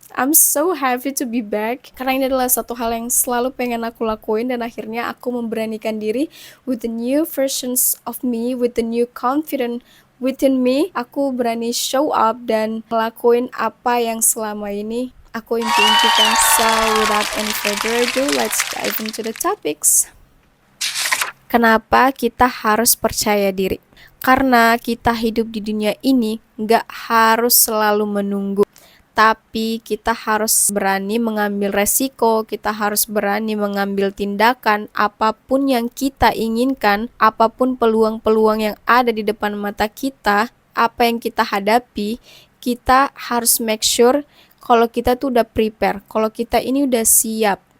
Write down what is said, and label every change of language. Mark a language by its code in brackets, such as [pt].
[en] I'm so happy to be back [id] karena ini adalah satu hal yang selalu pengen aku lakuin, dan akhirnya aku memberanikan diri [en] with the new versions of me, with the new confident within me. [id] Aku berani [en] show up [id] dan ngelakuin apa yang selama ini aku impi-impikan. [en] So without any further ado, let's dive into the topics. [id] Kenapa kita harus percaya diri? Karena kita hidup di dunia ini nggak harus selalu menunggu, tapi kita harus berani mengambil resiko, kita harus berani mengambil tindakan. Apapun yang kita inginkan, apapun peluang-peluang yang ada di depan mata kita, apa yang kita hadapi, kita harus [en] make sure [id] kalau kita tuh udah prepare, kalau kita ini udah siap.